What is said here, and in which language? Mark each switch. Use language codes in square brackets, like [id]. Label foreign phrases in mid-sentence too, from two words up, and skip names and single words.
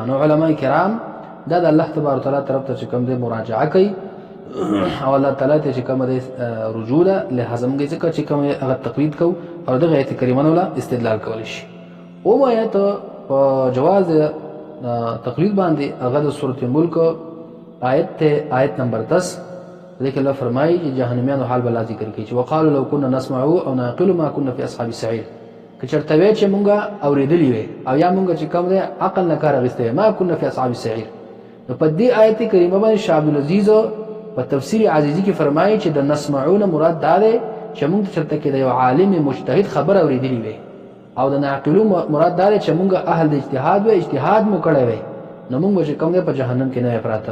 [ps] نو علما کرام دا د الله تبارک وتعالى طرف ته چې کوم دې مراجعه کوي او الله تعالی ته چې کوم دې رجوع له لازم کې چې کوم هغه تقلید کو او دغه آیت کریمه ولا استدلال کول شي. او ما آیت په جواز تقلید باندې هغه د سورۃ ملک آیت ته آیت نمبر 10 دغه الله فرمایي چې جهنميانو حال بل ذکر کوي چې [ar] وقالو لو كنا نسمع او نعقل ما كنا في اصحاب السعير. [ps] کچرته وی چې مونږه اوریدلی وي او یا مونږ چې کوم دې عقل نه کار غسته [ar] ما كنا في اصحاب السعير. [ps] نو په دې آیت کریمه باندې شاه عبد العزيز په تفسیر عزیزی کې فرمایي چې د نسمعون مراد دا دی چې مونږ چرته کې د یو عالم مجتهد خبر اوریدلی وي او د نعقلو مراد دا دی چې مونږ اهل د اجتهاد و اجتهاد مو کړی وي نو مونږ چې کوم دې په جهنم کې نه پراته.